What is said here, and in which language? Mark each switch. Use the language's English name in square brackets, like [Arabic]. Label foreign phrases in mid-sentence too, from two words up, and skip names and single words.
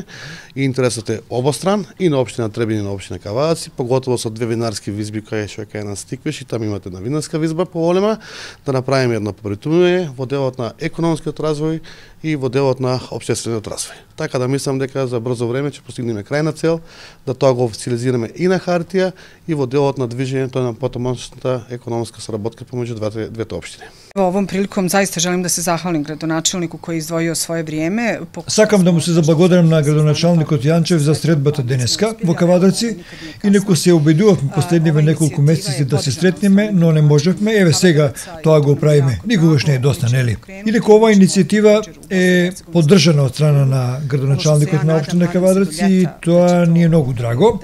[Macedonian] И интересот е обостран и на општина Требиње и на општина Кавадарци, поготово со две винарски визби што е кај нас Тиквеш и таму имате една винарска визба поголема, да направиме едно побратимување во делот на економскиот развој и во делот на општествениот развој. Така да мислам дека за брзо време ќе постигнеме крајна цел, да тоа го официализираме и на хартија и во делот на движењето на потомочната економска соработка помеѓу двете општини. [Serbian] Ovom prilikom zaista želim da se zahvalim gradonačelniku koji je izdvojio svoje vrijeme. [Macedonian] Сакам да му се заблагодарам на градоначалникот Јанчев за средбата денеска во Кавадарци, инаку се обидувавме последниве неколку месеци да се сретнеме, но не можевме. Еве сега тоа го правиме. Никогаш не е доста, нели? Инаку ова иницијатива е поддржана од страна на градоначалникот на општина Кавадарци и тоа ни е многу драго.